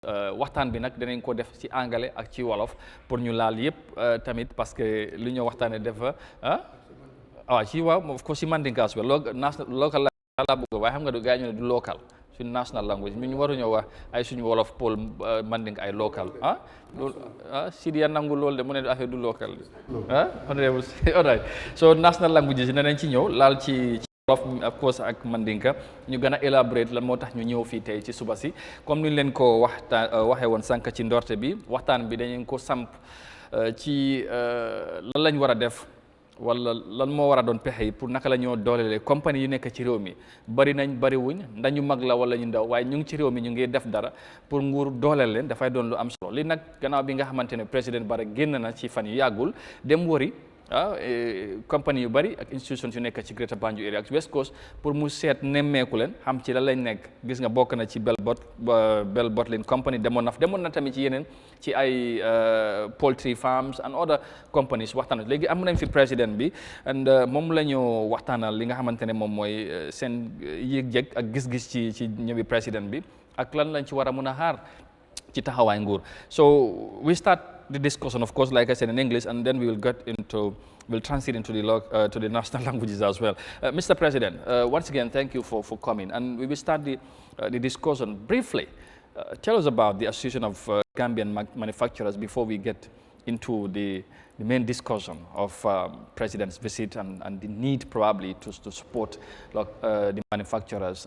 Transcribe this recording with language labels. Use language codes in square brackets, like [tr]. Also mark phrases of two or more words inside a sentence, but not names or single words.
[wo] waxtaan bi nag danañ ko def ci anglais ak ci wolof pour ñu laal yëpp tamit [fr] parce que [wo] li ñu waxtaanee defa ci waaw ko si mandinkaas bi local laa bëgg waaye xam nga du gaa ñu ne du local suñu [en] national language [wo] ñu waruñoo wax ay suñu wolof pol mandink ay local loolu Sidia nangu loolu de mu ne affaire du local [en] honorable alright so national languages [wo] yi danañ ci ñëw laal ci [en] of course [wo] ak mandinka ñu gën a elaborate lan moo tax ñu ñëw fii tey ci suba si comme ni ñu leen ko waxee woon sànq ci ndorte bi waxtaan bi dañu ko samp ci lan lañ war a def wala lan moo war a doon pexe yi pour naka la ñoo doolelee compagnie yu nekk ci réew mi bari nañ bari wuñ ndañu mag la wala ñu ndaw waaye ñu ngi ci réew mi ñu ngi def dara pour nguur dooleel leen dafay doon lu am solo li nag gannaaw bi nga xamante ne président Barrow génn na ci fan yu yàggul dem wari compagnie yu bari ak institutions yu nekk ci Greater Banjul area ak West Coast pour mu seet nemmeeku leen xam ci la lañ nekk gis nga bokk na ci Bell Bottling Company demoon na tamit ci yeneen ci ay [en] poultry farms and other companies [wo] waxtaan léegi am nañ fi président bi and moom la ñu waxtaanal li nga xamante ne moom mooy seen yëg-yëg ak gis-gis ci ñëwi président bi ak lan lañ ci war a mun a xaar ci taxawaay nguur [en] so we start the discussion, of course, like I said, in English, and then we'll transit into to the national languages as well. Mr. President, once again, thank you for coming, and we will start the discussion briefly. Tell us about the Association of Gambian Manufacturers before we get into the main discussion of President's visit and the need probably to support the manufacturers.